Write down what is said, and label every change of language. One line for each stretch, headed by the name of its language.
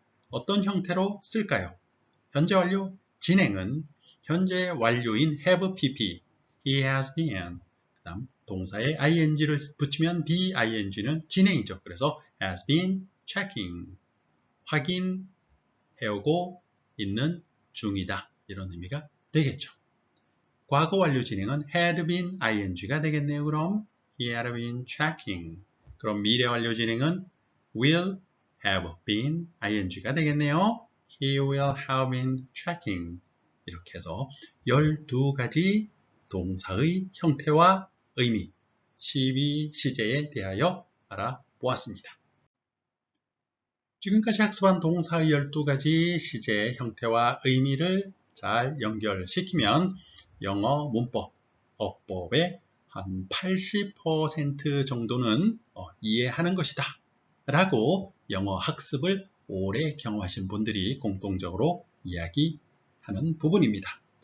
Korean: 어떤 형태로 쓸까요? 현재 완료 진행은 현재 완료인 have pp,
English: he has been,
Korean: 그 다음 동사에 ing를 붙이면 bing는 진행이죠. 그래서 has been checking, 확인해오고 있는 중이다, 이런 의미가 되겠죠. 과거 완료 진행은 had been ing가 되겠네요. 그럼
English: he had been checking.
Korean: 그럼 미래 완료 진행은 will have been ing가 되겠네요.
English: He will have been checking.
Korean: 이렇게 해서 12가지 동사의 형태와 의미, 12시제에 대하여 알아보았습니다. 지금까지 학습한 동사의 12가지 시제의 형태와 의미를 잘 연결시키면 영어 문법, 어법의 한 80% 정도는 이해하는 것이다 라고 영어 학습을 오래 경험하신 분들이 공통적으로 이야기하는 부분입니다.